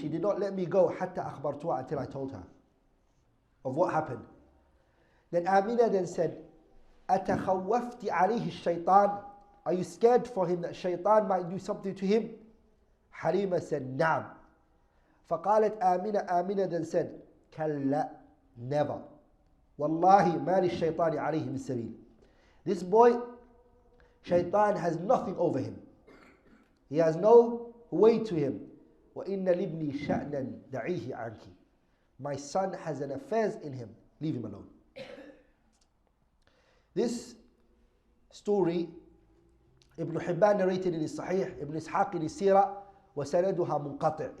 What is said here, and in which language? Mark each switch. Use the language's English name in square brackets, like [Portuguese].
[English] She did not let me go [Arabic] حَتَّى أَخْبَرْتُهَا, [English] until I told her of what happened. Then Amina then said, [Arabic] أَتَخَوَّفْتِ عَلَيْهِ الشَّيْطَانِ. [English] Are you scared for him that shaitan might do something to him? Halima said, نعم. فقالت Amina then said, كلا, never. [Arabic] والله ما للشيطان عليه من سبيل. [English] This boy, shaitan has nothing over him. He has no way to him. [Arabic] وإن لابني شأنا دعيه عنك. [English] My son has an affairs in him. Leave him alone. This story, Ibn Hibban narrated in his Sahih, Ibn Ishaq in his Sirah, [Arabic] وسندها منقطع.